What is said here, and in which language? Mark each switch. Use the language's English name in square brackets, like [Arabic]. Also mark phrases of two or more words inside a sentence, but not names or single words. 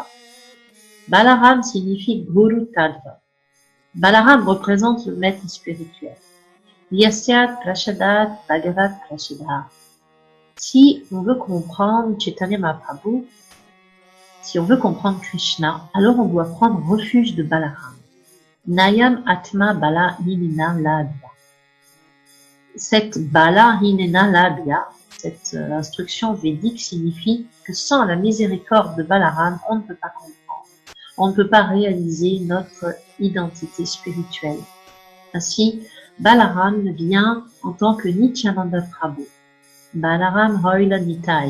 [French] Balaram signifie [Sanskrit] Guru Tadva. [French] Balaram représente le maître spirituel. [Sanskrit] Yasyat Prashadat Bhagavat Prashadat. [French] Si on veut comprendre Chaitanya Mahaprabhu, si on veut comprendre Krishna, alors on doit prendre refuge de Balaram. [Sanskrit] Nayam Atma Bala Hinena Labhya. Cette Bala Hinena Labhya, [French] cette instruction védique signifie que sans la miséricorde de Balaram, on ne peut pas comprendre. On ne peut pas réaliser notre identité spirituelle. Ainsi, Balaram vient en tant que Nityananda Prabhu. [Bangla] Balaram Roila Nitai.